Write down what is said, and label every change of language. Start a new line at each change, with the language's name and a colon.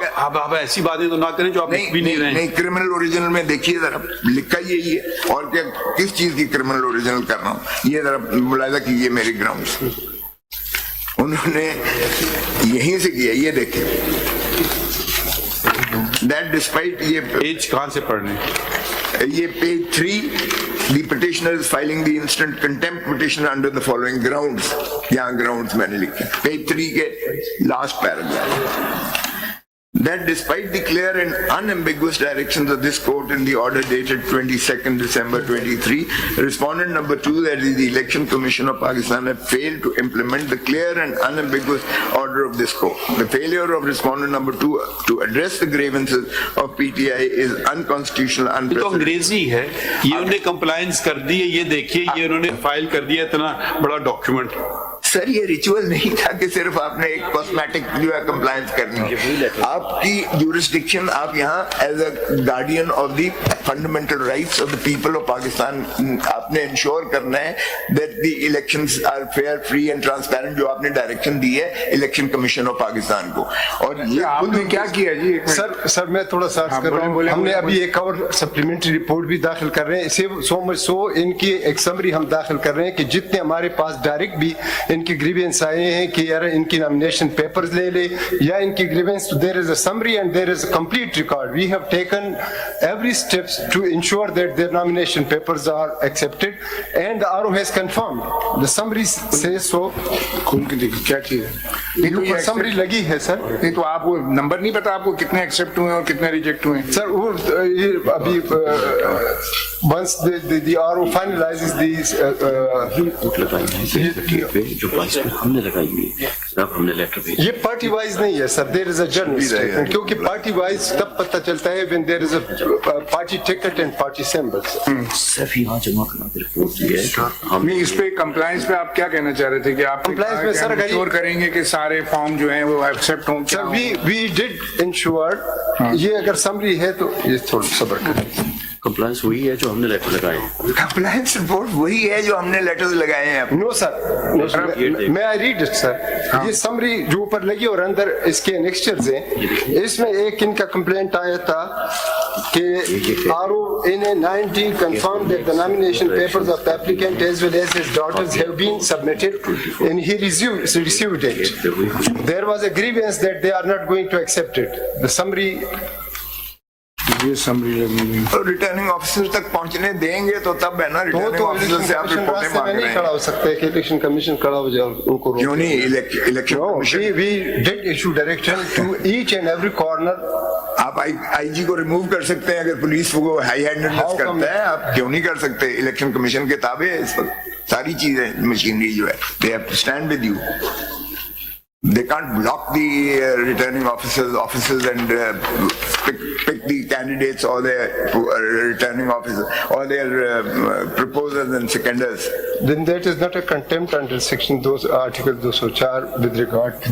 Urdu: آپ ایسی باتیں تو نہ کریں جو آپ لکھ بھی نہیں رہے. نہیں، کرمنل اوریجنل میں دیکھیے ذرا، لکھا یہی ہے. اور کیا کس چیز کی کرمنل اوریجنل کر رہا ہوں یہ ذرا ملاحظہ کیجیے میرے گراؤنڈ. انہوں نے یہیں سے کیا، یہ دیکھیں.
English: That despite
Urdu: یہ پیج کہاں سے پڑھنے؟ یہ page 3,
English: the petitioner is filing the instant contempt petition under the following grounds.
Urdu: یہاں grounds میں نے لکھے پیج 3 کے
English: last paragraph. That despite the clear and unambiguous directions of this court in the order dated 22nd December 23, respondent number 2, that is the Election Commission of Pakistan, have failed to implement the clear and unambiguous order of this court. The failure of respondent number 2 to address the grievances of PTI is unconstitutional, unprecedented.
Urdu: تو انگریزی ہے، یہ انہوں نے compliance کر دی ہے. یہ دیکھیے یہ انہوں نے فائل کر دیا اتنا بڑا ڈاکیومنٹ. سر یہ ریچول نہیں تھا کہ صرف آپ نے ایک کاسمیٹک جو ہے کمپلائنس کرنی ہے. آپ کی جورسڈکشن، آپ یہاں
English: as a guardian of the fundamental rights of the people of Pakistan,
Urdu: آپ نے انشور کرنا ہے
English: that the elections are fair, free and transparent,
Urdu: جو آپ نے ڈائریکشن دی ہے الیکشن کمیشن آف پاکستان کو. اور یہ آپ نے کیا کیا جی؟ سر میں تھوڑا سا عرض کر رہا ہوں، ہم نے ابھی ایک اور سپلیمنٹری رپورٹ بھی داخل کر رہے ہیں.
English: so much so
Urdu: ان کی ایک سمری ہم داخل کر رہے ہیں کہ جتنے ہمارے پاس ڈائریکٹ بھی ان کی گریوینس آئے ہیں کہ یار ان کی نامینیشن پیپرز لے لے، یا ان کی grievance,
English: There is a summary and there is a complete record. We have taken every steps to ensure that their nomination papers are accepted and R O has confirmed. The summary سے so
Urdu: کیا چیز ہے؟ یہ summary لگی ہے سر. نہیں تو آپ کو نمبر نہیں پتا آپ کو کتنے ایکسیپٹ ہوئے اور کتنے ریجیکٹ ہوئے ہیں؟ سر وہ ابھی
English: once the RO finalizes these
Urdu: جو 22 میں ہم نے لگائی ہوئی جناب، ہم نے لیٹر بھیجا. یہ پارٹی وائز نہیں ہے سر،
English: there is a general statement,
Urdu: کیونکہ پارٹی وائز تب پتہ چلتا ہے
English: when there is a party ticket and party symbols.
Urdu: صرف یہاں جمع کرا کے رپورٹ دی ہے. ہم نہیں، اس پہ کمپلائنس پہ آپ کیا کہنا چاہ رہے تھے کہ آپ Compliance میں سر انشور کریں گے کہ سارے فارم جو ہیں وہ ایکسیپٹ ہوں؟
English: Sir we did ensure.
Urdu: یہ اگر سمری ہے تو یہ تھوڑا صبر کریں. کمپلائنس وہی ہے جو ہم نے لیٹر لگائے. کمپلائنس رپورٹ وہی ہے جو ہم نے لیٹرز لگائے ہیں.
English: No sir, میں I read it sir.
Urdu: یہ سمری جو اوپر لگی اور اندر اس کے نیکسچرز ہیں. اس میں ایک ان کا کمپلینٹ آیا تھا کہ
English: RO in a 19 confirmed that the nomination papers of the applicant as well as his daughters have been submitted and he received it. There was a grievance that they are not going to accept it. The summary.
Urdu: یہ summary لگی returning officer تک پہنچنے دیں گے تو تب ہے نا. ریٹرننگ آفیسر سے آپ رپورٹیں مانگ رہے ہیں. کھڑا ہو سکتا ہے کہ الیکشن کمیشن کھڑا ہو جائے ان کو. کیوں نہیں؟ Election
English: we did issue direction to each and every corner.
Urdu: آپ آئی جی کو ریموو کر سکتے ہیں اگر پولیس کو ہائی ہینڈڈنس کرتا ہے. آپ کیوں نہیں کر سکتے؟ الیکشن کمیشن کے تابع ہے اس وقت ساری چیزیں، مشینری جو ہے.
English: they have to stand with you. They can't block the returning officers and pick the candidates or their returning officers or their proposers and seconders. Then that is not a contempt under section those article 204 with regard to